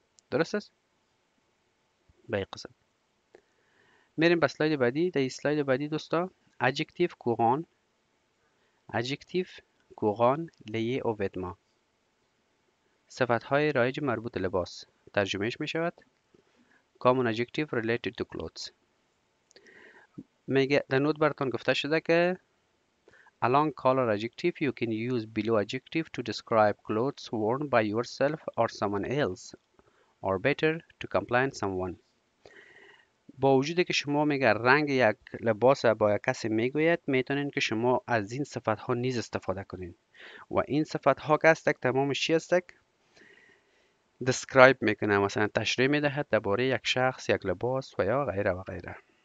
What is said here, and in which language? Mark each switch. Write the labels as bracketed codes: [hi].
[fa] درست است؟ به این قسم میریم به اسلاید بعدی. در اسلاید بعدی دوستا [fr] adjective courant، adjective courant lié au vêtement، [fa] صفت های رایج مربوط لباس. ترجمهش می شود [en] common adjective related to clothes. [fa] میگه در نوت براتون گفته شده که [en] along color adjective you can use below adjective to describe clothes worn by yourself or someone else or better to compliment someone. [fa] با وجودی که شما میگه رنگ یک لباس با یک کسی میگوید، میتونین که شما از این صفت ها نیز استفاده کنین و این صفت ها که هستک تمامش چی هستک؟ describe میکنه، مثلا تشریح میدهد درباره یک شخص، یک لباس و یا غیره و غیره.